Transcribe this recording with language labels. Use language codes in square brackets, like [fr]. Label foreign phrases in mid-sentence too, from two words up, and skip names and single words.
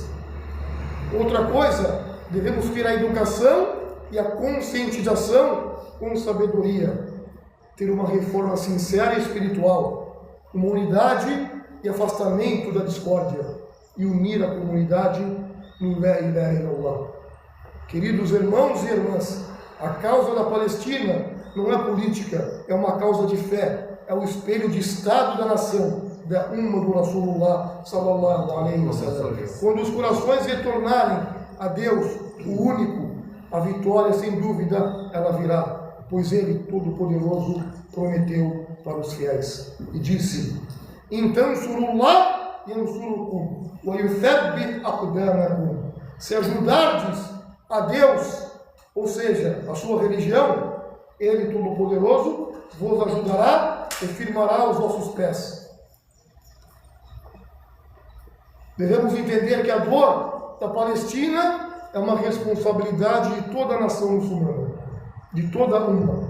[pt] Outra coisa, devemos ter a educação e a conscientização com sabedoria, ter uma reforma sincera e espiritual, uma unidade e afastamento da discórdia e unir a comunidade no [ar] لا إله إلا الله. [pt] Queridos irmãos e irmãs, a causa da Palestina não é política, é uma causa de fé, é o espelho de Estado da nação, da Umma do Rasulullah [ar] صلى الله عليه وسلم. [pt] Quando os corações retornarem a Deus, o único, a vitória sem dúvida ela virá, pois Ele, Todo-Poderoso, prometeu para os fiéis e disse: então [ar] صروا الله ينصركم ويثبت أقدامكم. [pt] Se ajudardes a Deus, ou seja, a sua religião, Ele, Todo-Poderoso, vos ajudará e firmará os vossos pés. Devemos entender que a dor da Palestina é uma responsabilidade de toda a nação muçulmana, de toda a umma.